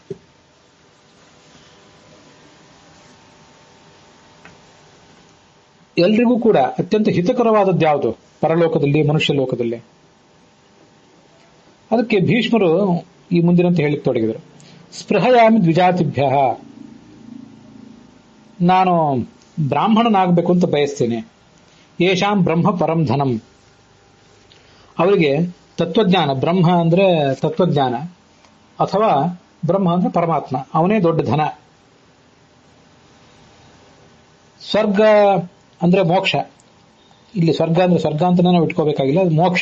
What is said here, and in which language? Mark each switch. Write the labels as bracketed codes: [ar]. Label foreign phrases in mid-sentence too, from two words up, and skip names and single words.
[kn] ಎಲ್ರಿಗೂ ಕೂಡ ಅತ್ಯಂತ ಹಿತಕರವಾದದ್ದು ಯಾವುದು ಪರಲೋಕದಲ್ಲಿ, ಮನುಷ್ಯ ಲೋಕದಲ್ಲಿ? ಅದಕ್ಕೆ ಭೀಷ್ಮರು ಈ ಮುಂದಿನಂತೆ ಹೇಳಿಕ್ ತೊಡಗಿದರು. [sa] ಸ್ಪೃಹಯಾಮಿ ದ್ವಿಜಾತಿಭ್ಯ, [kn] ನಾನು ಬ್ರಾಹ್ಮಣನಾಗಬೇಕು ಅಂತ ಬಯಸ್ತೇನೆ. [sa] ಯೇಷಾಂ ಬ್ರಹ್ಮ ಪರಂ ಧನಂ, [kn] ಅವರಿಗೆ ತತ್ವಜ್ಞಾನ, ಬ್ರಹ್ಮ ಅಂದ್ರೆ ತತ್ವಜ್ಞಾನ ಅಥವಾ ಬ್ರಹ್ಮ ಅಂದ್ರೆ ಪರಮಾತ್ಮ, ಅವನೇ ದೊಡ್ಡ ಧನ. ಸ್ವರ್ಗ ಅಂದ್ರೆ ಮೋಕ್ಷ. ಇಲ್ಲಿ ಸ್ವರ್ಗ ಅಂದ್ರೆ ಸ್ವರ್ಗ ಅಂತ ನಾವು ಇಟ್ಕೋಬೇಕಾಗಿಲ್ಲ, ಅದು ಮೋಕ್ಷ.